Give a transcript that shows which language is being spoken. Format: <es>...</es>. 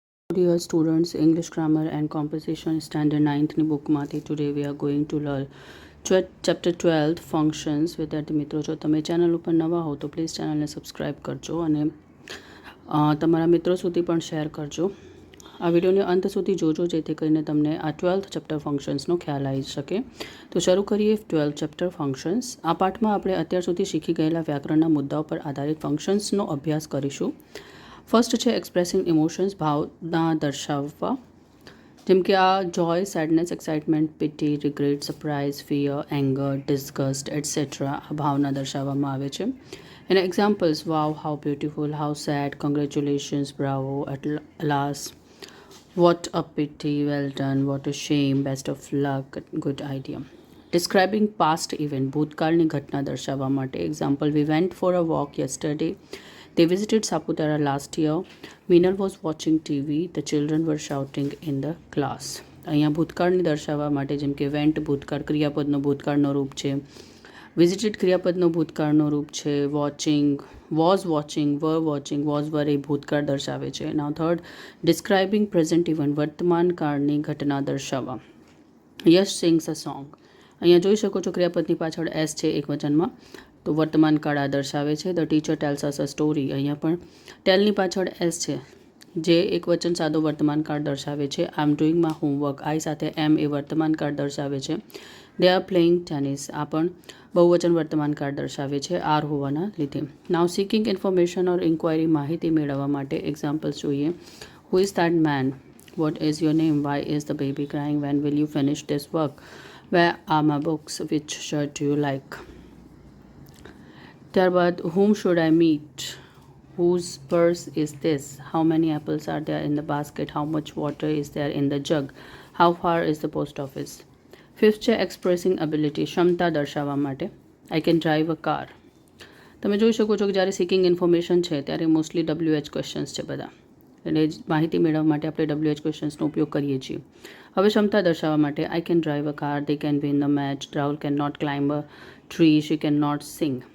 <en>Dear students, English grammar and composition standard 9th</en> <gu>ની બુકમાંથી</gu> <en>today we are going to learn chapter 12 functions.</en> <gu>વિદ્યાર્થી મિત્રો, જો તમે channel ઉપર નવા હો તો પ્લીઝ ચેનલને સબસ્ક્રાઈબ કરજો અને તમારા મિત્રો સુધી પણ શેર કરજો. આ વિડીયોને અંત સુધી જોજો જેથી કરીને તમને આ 12th ચેપ્ટર ફંક્શન્સનો ખ્યાલ આવી શકે. તો શરૂ કરીએ 12th ચેપ્ટર ફંક્શન્સ. આ પાઠમાં આપણે અત્યાર સુધી શીખી ગયેલા વ્યાકરણના મુદ્દાઓ પર આધારિત ફંક્શન્સનો અભ્યાસ કરીશું.</gu> <en>first છે expressing emotions,</en> <gu>ભાવના દર્શાવવા, જેમ કે આ</gu> <en>joy, sadness, excitement, pity, regret, surprise, fear, anger, disgust etcetera</en> <gu>આ ભાવના દર્શાવવામાં આવે છે. એના</gu> <en>Examples: wow, how beautiful, how sad, congratulations, bravo, alas, what a pity, well done, what a shame, best of luck, good idea. Describing past event,</en> <gu>ભૂતકાળની ઘટના દર્શાવવા માટે.</gu> <en>Example: we went for a walk yesterday. They visited Saputara last year. Meenal was watching TV. The children were shouting in the class.</en> <gu>અહીંયા ભૂતકાળની દર્શાવવા માટે, જેમ કે વેન્ટ ભૂતકાળ ક્રિયાપદનો ભૂતકાળનો રૂપ છે, વિઝિટેડ ક્રિયાપદનો ભૂતકાળનો રૂપ છે, વોચિંગ, વોઝ વોચિંગ, વોઝ વર એ ભૂતકાળ દર્શાવે છે.</gu> <en>now third, describing present event,</en> <gu>વર્તમાન કાળની ઘટના દર્શાવવા.</gu> <en>Yash sings a song.</en> <gu>અહીંયા જોઈ શકો છો ક્રિયાપદની પાછળ એસ છે એક વચનમાં, તો વર્તમાન કાળ આ દર્શાવે છે.</gu> <en>The teacher tells us a story.</en> <gu>અહીંયા પણ ટેલની પાછળ એસ છે જે એક વચન સાદો વર્તમાન કાળ દર્શાવે છે.</gu> <en>I am doing my homework,</en> <gu>આઈ સાથે એમ એ વર્તમાન કાળ દર્શાવે છે.</gu> <en>they are playing tennis,</en> <gu>આ પણ બહુવચન વર્તમાન કાળ દર્શાવે છે આર હોવાના લીધે.</gu> <en>now seeking information or inquiry,</en> <gu>માહિતી મેળવવા માટે.</gu> <en>Examples જોઈએ. Who is that man, what is your name, why is the baby crying, when will you finish this work, where are my books, which shirt do you like. ત્યારબાદ whom should I meet, whose purse is this, how many apples are there in the basket, how much water is there in the jug, how far is the post office. Fifth છે expressing ability,</en> <gu>ક્ષમતા દર્શાવવા માટે.</gu> <en>I can drive a car.</en> <gu>તમે જોઈ શકો છો કે જ્યારે સિકિંગ ઇન્ફોર્મેશન છે ત્યારે મોસ્ટલી WH ક્વેશ્ચન્સ છે બધા, એટલે માહિતી મેળવવા માટે આપણે WH ક્વેશ્ચન્સનો ઉપયોગ કરીએ છીએ. હવે ક્ષમતા દર્શાવવા માટે,</gu> <en>I can drive a car, they can win the match, Rahul can not climb a tree, she can not sing.</en>